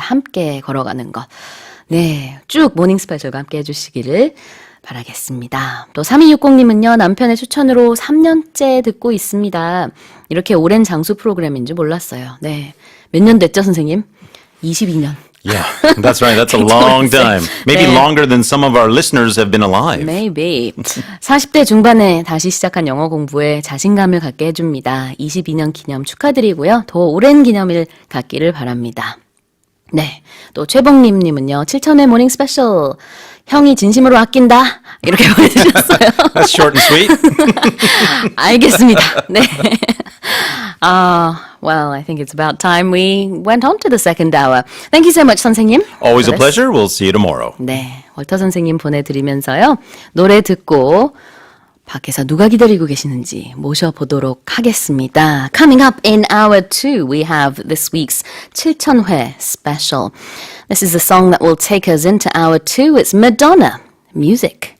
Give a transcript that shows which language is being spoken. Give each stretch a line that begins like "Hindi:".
Korean: 함께 걸어가는 것. 네, 쭉 모닝 스페셜과 함께 해주시기를 바라겠습니다. 또 3260님은요. 남편의 추천으로 3년째 듣고 있습니다. 이렇게 오랜 장수 프로그램인 줄 몰랐어요. 네, 몇 년 됐죠, 선생님? 22년.
English: Yeah, that's right. That's a long time. Maybe
Korean: 네.
English: longer than some of our listeners have been alive. Maybe.
Korean: 40대 중반에 다시 시작한 영어 공부에 자신감을 갖게 해줍니다. 22년 기념 축하드리고요. 더 오랜 기념일 갖기를 바랍니다. 네. 또 최봉님님은요. 7천회 모닝 스페셜. 형이 진심으로 아낀다. 이렇게 보내주셨어요.
English: That's short and sweet.
Korean: 알겠습니다. 네.
English: Well, I think it's about time we went on to the second hour. Thank you so much, 선생님. Always a Yes. pleasure. We'll see you tomorrow.
Korean: 네, 월터 선생님 보내드리면서요. 노래 듣고 밖에서 누가 기다리고 계시는지 모셔보도록 하겠습니다.
English: Coming up in hour 2, we have this week's 7,000회 special. This is a song that will take us into hour 2. It's Madonna, Music.